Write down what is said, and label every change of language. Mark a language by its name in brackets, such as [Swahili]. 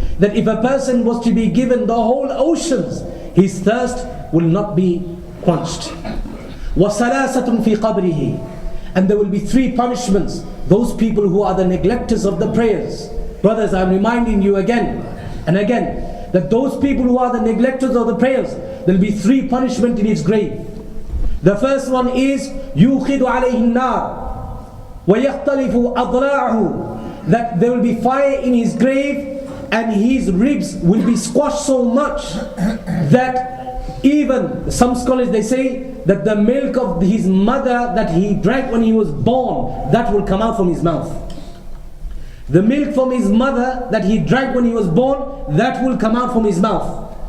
[English] That if a person was to be given the whole oceans, his thirst will not be quenched. [Arabic] وَثَلَاثَةٌ فِي قَبْرِهِ. [English] And there will be 3 punishments. Those people who are the neglectors of the prayers. Brothers, I'm reminding you again and again that those people who are the neglectors of the prayers, there will be 3 punishments in his grave. The first one is [Arabic] يُوخِدُ عَلَيْهِ النَّارِ وَيَخْتَلِفُ أَضْلَاعُهُ. [English] That there will be fire in his grave and his ribs will be squashed so much that even some scholars, they say that the milk of his mother that he drank when he was born, that will come out from his mouth. The milk from his mother that he drank when he was born, that will come out from his mouth.